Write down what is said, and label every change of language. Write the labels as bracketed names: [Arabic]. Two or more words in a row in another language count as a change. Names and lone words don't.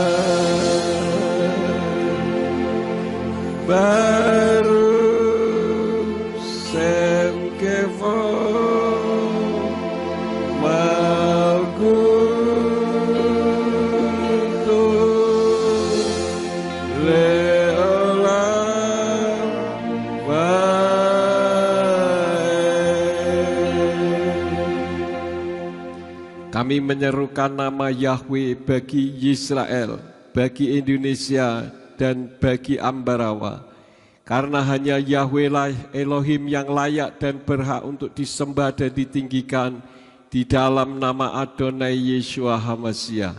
[Hebrew] ברוך שם כבוד מלכותו לעולם ועד. [Indonesian] Kami menyerukan nama Yahweh bagi Yisrael, bagi Indonesia, dan bagi Ambarawa. Karena hanya Yahweh lah Elohim yang layak dan berhak untuk disembah dan ditinggikan di dalam nama Adonai Yeshua HaMashiach.